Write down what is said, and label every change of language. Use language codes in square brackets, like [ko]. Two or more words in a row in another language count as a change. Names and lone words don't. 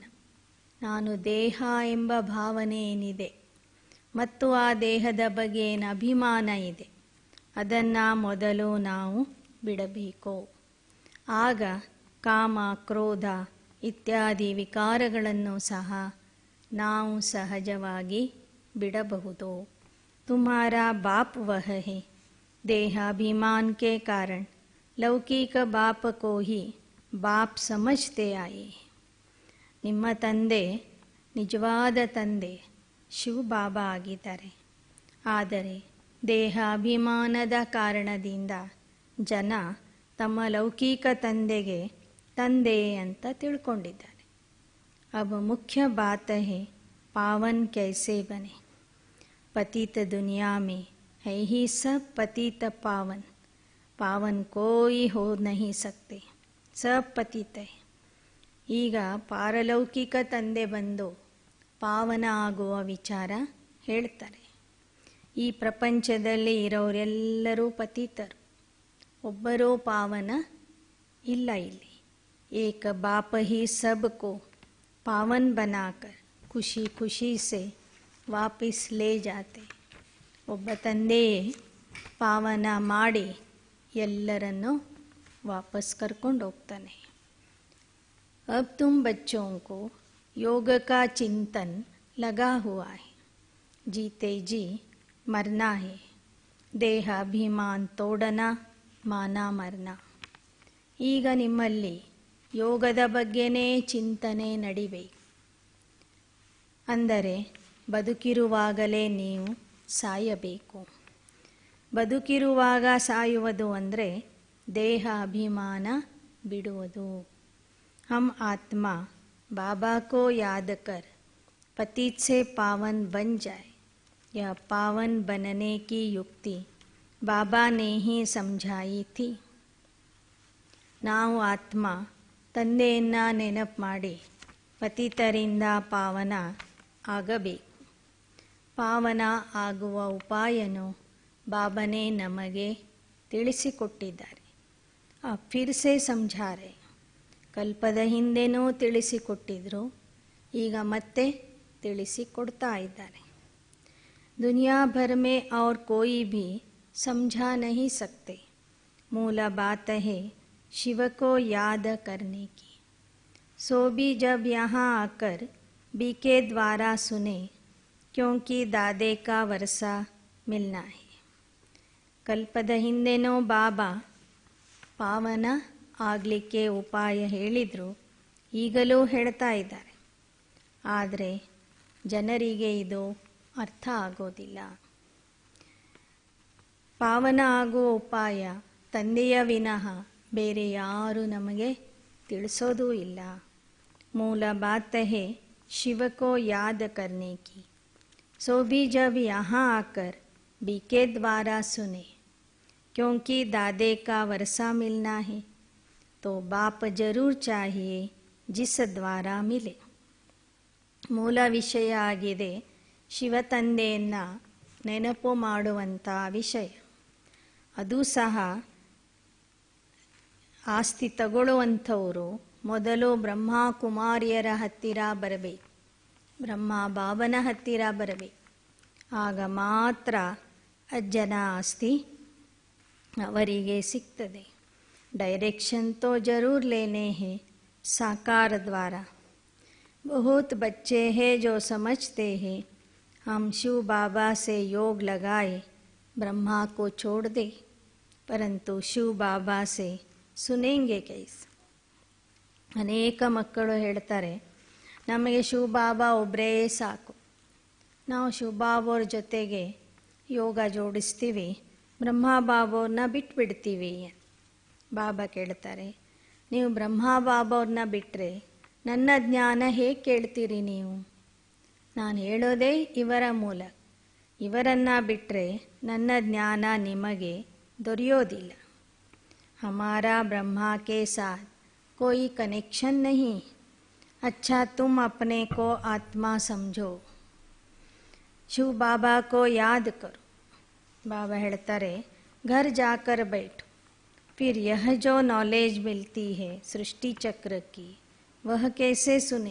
[kn] ನಾನು ದೇಹ ಎಂಬ ಭಾವನೆ ಏನಿದೆ ಮತ್ತು ಆ ದೇಹದ ಬಗ್ಗೆ ಏನು ಅಭಿಮಾನ ಇದೆ ಅದನ್ನು ಮೊದಲು ನಾವು ಬಿಡಬೇಕು. ಆಗ ಕಾಮ ಕ್ರೋಧ ಇತ್ಯಾದಿ ವಿಕಾರಗಳನ್ನು ಸಹ ನಾವು ಸಹಜವಾಗಿ ಬಿಡಬಹುದು. [hi] तुम्हारा बाप वह है. देहाभिमान के कारण लौकिक बाप को ही बाप समझते आए. [kn] ನಿಮ್ಮ ತಂದೆ ನಿಜವಾದ ತಂದೆ ಶಿವ ಬಾಬಾ ಆಗಿದ್ದಾರೆ. ಆದರೆ ದೇಹಾಭಿಮಾನದ ಕಾರಣದಿಂದ ಜನ ತಮ್ಮ ಲೌಕಿಕ ತಂದೆಗೆ ತಂದೆ ಅಂತ ತಿಳ್ಕೊಂಡಿದ್ದಾರೆ. [hi] अब मुख्य बात है पावन कैसे बने. पतित दुनिया में है ही सब पतित पावन. पावन कोई हो नहीं सकते. सब पतित है. [kn] ಈಗ ಪಾರಲೌಕಿಕ ತಂದೆ ಬಂದು ಪಾವನ ಆಗುವ ವಿಚಾರ ಹೇಳ್ತಾರೆ. ಈ ಪ್ರಪಂಚದಲ್ಲಿ ಇರೋರೆಲ್ಲರೂ ಪತಿತರು, ಒಬ್ಬರೂ ಪಾವನ ಇಲ್ಲ. [hi] ಇಲ್ಲಿ एक बाप ही सबको पावन बनाकर खुशी खुशी से वापस ले जाते. [kn] ಒಬ್ಬ ತಂದೆಯೇ ಪಾವನ ಮಾಡಿ ಎಲ್ಲರನ್ನೂ ವಾಪಸ್ ಕರ್ಕೊಂಡು ಹೋಗ್ತಾನೆ. [hi] अब तुम बच्चों को योग का चिंतन लगा हुआ है. जीते जी मरना है. देह अभिमान तोड़ना माना मरना. [kn] ಈಗ ನಿಮ್ಮಲ್ಲಿ ಯೋಗದ ಬಗ್ಗೆನೇ ಚಿಂತನೆ ನಡಿಬೇಕು. ಅಂದರೆ ಬದುಕಿರುವಾಗಲೇ ನೀವು ಸಾಯಬೇಕು. ಬದುಕಿರುವಾಗ ಸಾಯುವುದು ಅಂದರೆ ದೇಹ ಅಭಿಮಾನ ಬಿಡುವುದು. [hi] हम आत्मा बाबा को याद कर पतित से पावन बन जाए. यह पावन बनने की युक्ति बाबा ने ही समझाई थी. [kn] ನಾವು ಆತ್ಮ ತಂದೆಯನ್ನು ನೆನಪು ಮಾಡಿ ಪತಿತರಿಂದ ಪಾವನ ಆಗಬೇಕು. ಪಾವನ ಆಗುವ ಉಪಾಯನು ಬಾಬನೇ ನಮಗೆ ತಿಳಿಸಿಕೊಟ್ಟಿದ್ದಾರೆ. [hi] फिर से समझा रहे. [kn] ಕಲ್ಪದ ಹಿಂದೆನೂ ತಿಳಿಸಿಕೊಟ್ಟಿದ್ರು, ಈಗ ಮತ್ತೆ ತಿಳಿಸಿಕೊಡ್ತಾ ಇದ್ದಾರೆ. [hi] दुनिया भर में और कोई भी समझा नहीं सकते. मूल बात है शिव को याद करने की. सो भी जब यहाँ आकर बी के द्वारा सुने क्योंकि दादे का वर्षा मिलना है. [kn] ಕಲ್ಪದ ಹಿಂದೆನೋ ಬಾಬಾ ಪಾವನ ಆಗಲಿಕ್ಕೆ ಉಪಾಯ ಹೇಳಿದರು, ಈಗಲೂ ಹೇಳ್ತಾ ಇದ್ದಾರೆ. ಆದರೆ ಜನರಿಗೆ ಇದು ಅರ್ಥ ಆಗೋದಿಲ್ಲ. ಪಾವನ ಆಗುವ ಉಪಾಯ ತಂದೆಯ ವಿನಃ ಬೇರೆ ಯಾರೂ ನಮಗೆ ತಿಳಿಸೋದೂ ಇಲ್ಲ. [hi] मूल बात है शिव को याद करने की, सो भी जब यहाँ आकर बीके द्वारा सुने, क्योंकि दादे का वर्षा मिलना है तो बाप जरूर चाहिए जिस द्वारा मिले. [kn] ಮೂಲ ವಿಷಯ ಆಗಿದೆ ಶಿವ ತಂದೆಯನ್ನು ನೆನಪು ಮಾಡುವಂಥ ವಿಷಯ. ಅದು ಸಹ ಆಸ್ತಿ ತಗೊಳ್ಳುವಂಥವರು ಮೊದಲು ಬ್ರಹ್ಮ ಕುಮಾರಿಯರ ಹತ್ತಿರ ಬರಬೇಕು, ಬ್ರಹ್ಮ ಬಾಬನ ಹತ್ತಿರ ಬರಬೇಕು. ಆಗ ಮಾತ್ರ ಅಜ್ಜನ ಆಸ್ತಿ ಅವರಿಗೆ ಸಿಗ್ತದೆ. ಡೈರೆಕ್ಷನ್ ತೋ ಜರೂರ್ ಲೇನೆ ಹೇ ಸಾಕಾರ ದ್ವಾರ. बहुत बच्चे हैं जो समझते हैं हम शिव बाबा से योग लगाए ब्रह्मा को छोड़ दे, परंतु शिव बाबा से सुनेंगे कैसे. ಅನೇಕ ಮಕ್ಕಳು ಹೇಳ್ತಾರೆ, ನಮಗೆ ಶಿವಬಾಬಾ ಒಬ್ಬರೇ ಸಾಕು, ನಾವು ಶಿವಬಾಬಾವ್ರ ಜೊತೆಗೆ ಯೋಗ ಜೋಡಿಸ್ತೀವಿ, ಬ್ರಹ್ಮಬಾಬಾವ್ರನ್ನ ಬಿಟ್ಬಿಡ್ತೀವಿ. ಬಾಬಾ ಕೇಳ್ತಾರೆ, ನೀವು ಬ್ರಹ್ಮಬಾಬಾವ್ರನ್ನ ಬಿಟ್ಟರೆ ನನ್ನ ಜ್ಞಾನ ಹೇಗೆ ಕೇಳ್ತೀರಿ ನೀವು? ನಾನು ಹೇಳೋದೇ ಇವರ ಮೂಲ, ಇವರನ್ನು ಬಿಟ್ಟರೆ ನನ್ನ ಜ್ಞಾನ ನಿಮಗೆ ದೊರೆಯೋದಿಲ್ಲ. [hi] हमारा ब्रह्मा के साथ कोई कनेक्शन नहीं, अच्छा तुम अपने को आत्मा समझो, शिव बाबा को याद करो. बाबा ಹೇಳ್ತಾರೆ, घर जाकर बैठो, फिर यह जो नॉलेज मिलती है सृष्टि चक्र की वह कैसे सुने.